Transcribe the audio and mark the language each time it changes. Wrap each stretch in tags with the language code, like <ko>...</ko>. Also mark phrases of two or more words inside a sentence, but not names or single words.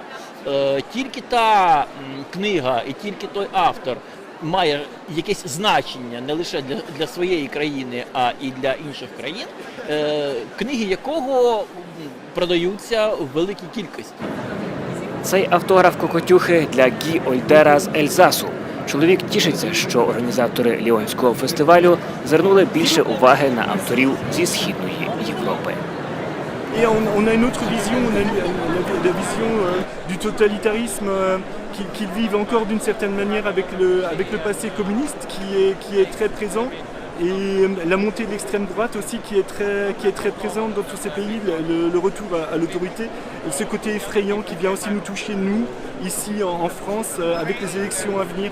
<uk>Тільки та книга і тільки той автор має якесь значення не лише для своєї країни, а і для інших країн, книги якого продаються в великій кількості. Цей автограф Кокотюхи для Гі Ольдера з Ельзасу. Чоловік тішиться, що організатори Ліонського фестивалю звернули більше уваги на авторів зі Східної Європи.</uk> <fr>Et on a une autre vision, on a la vision du totalitarisme qu'ils vivent encore d'une certaine manière avec le passé communiste qui est très présent. Et la montée de l'extrême droite aussi qui est très présente dans tous ces pays, le retour à l'autorité, et ce côté effrayant qui vient aussi nous toucher, nous, ici en France, avec les élections à venir.</fr>